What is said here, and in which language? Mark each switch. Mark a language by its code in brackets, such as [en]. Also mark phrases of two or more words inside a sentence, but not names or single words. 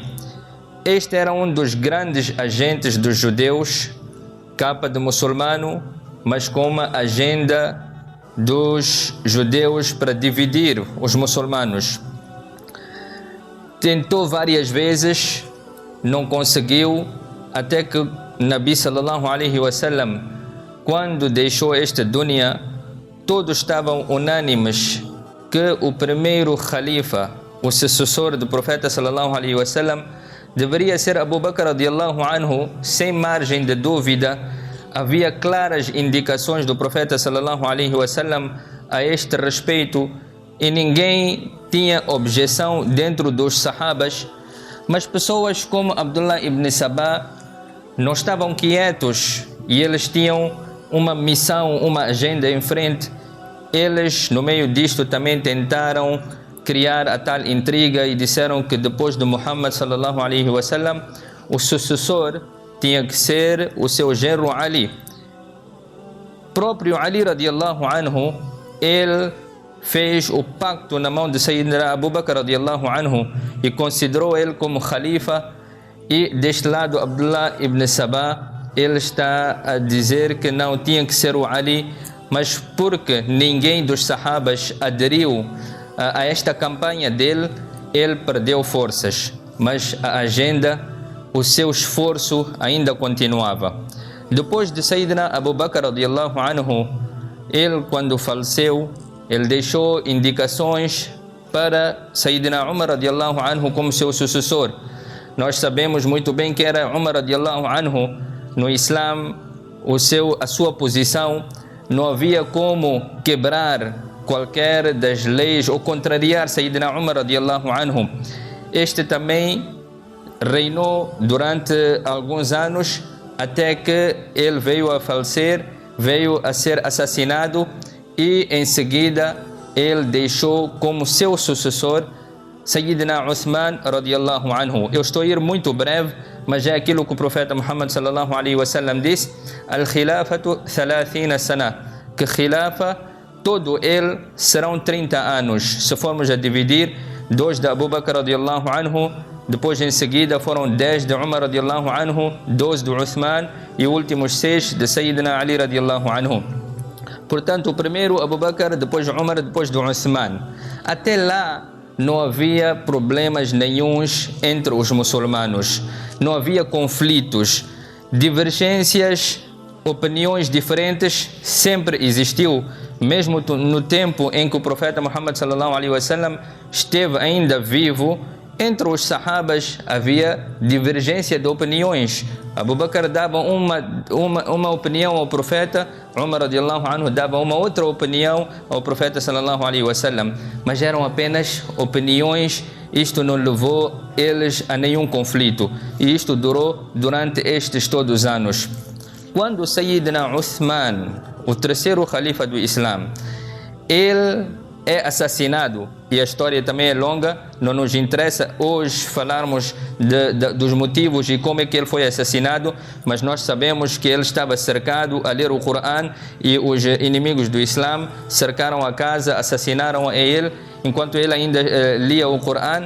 [pt] Este era um dos grandes agentes dos judeus, capa de muçulmano, mas com uma agenda dos judeus para dividir os muçulmanos. Tentou várias vezes, não conseguiu, até que Nabi [ar] صلى الله عليه وسلم, [pt] quando deixou esta dunya, todos estavam unânimes que o primeiro khalifa, o sucessor do profeta [ar] صلى الله عليه وسلم, [pt] deveria ser Abu Bakr [ar] رضي الله عنه, [pt] sem margem de dúvida. Havia claras indicações do profeta [ar] صلى الله عليه وسلم [pt] a este respeito e ninguém tinha objeção dentro dos sahabas, mas pessoas como Abdullah ibn Sabah não estavam quietos e eles tinham uma missão, uma agenda em frente. Eles, no meio disto, também tentaram criar a tal intriga e disseram que depois de Muhammad [ar] صلى الله عليه وسلم, [pt] o sucessor tinha que ser o seu genro Ali. Próprio Ali [ar] رضي الله عنه, [pt] ele fez o pacto na mão de Sayyidina Abu Bakr [ar] رضي الله عنه [pt] e considerou ele como khalifa. E deste lado, Abdullah ibn Sabah, ele está a dizer que não tinha que ser o Ali, mas porque ninguém dos sahabas aderiu a esta campanha dele, ele perdeu forças. Mas a agenda, o seu esforço ainda continuava. Depois de Sayyidina Abu Bakr [ar] رضي الله عنه, [pt] ele, quando faleceu, ele deixou indicações para Sayyidina Umar [ar] رضي الله عنه [pt] como seu sucessor. Nós sabemos muito bem que era Umar [ar] رضي الله عنه. [pt] No Islã, a sua posição, não havia como quebrar qualquer das leis ou contrariar Sayyidina Umar [ar] رضي الله عنه. [pt] Este também reinou durante alguns anos, até que ele veio a falecer, veio a ser assassinado, e em seguida ele deixou como seu sucessor Sayyidina Uthman [ar] رضي الله عنه. [pt] Eu estou a ir muito breve, mas é aquilo que o profeta Muhammad [ar] صلى الله عليه وسلم [pt] disse: [ar] الخلافة 30 سنة, [pt] que Khilafa, todo ele serão 30 anos. Se formos a dividir, 2 de Abu Bakr [ar] رضي الله عنه, [pt] depois em seguida foram 10 de Umar [ar] رضي الله عنه, [pt] 12 de Uthman e últimos 6 de Sayyidina Ali [ar] رضي الله عنه. [pt] Portanto, o primeiro Abu Bakr, depois Umar, depois de Uthman. Até lá não havia problemas nenhuns entre os muçulmanos, não havia conflitos, divergências opiniões diferentes sempre existiu, mesmo no tempo em que o profeta Muhammad [ar] صلى الله عليه وسلم [pt] esteve ainda vivo. Entre os sahabas havia divergência de opiniões. Abu Bakr dava uma opinião ao profeta, Umar [ar] رضي الله عنه [pt] dava uma outra opinião ao profeta [ar] صلى الله عليه وسلم, [pt] mas eram apenas opiniões. Isto não levou eles a nenhum conflito, e isto durou durante estes todos os anos. Quando Sayyidina Uthman, o terceiro califa do Islã, ele é assassinado, e a história também é longa, não nos interessa hoje falarmos dos motivos e como é que ele foi assassinado, mas nós sabemos que ele estava cercado a ler o Corão e os inimigos do Islã cercaram a casa, assassinaram a ele enquanto ele ainda lia o Corão.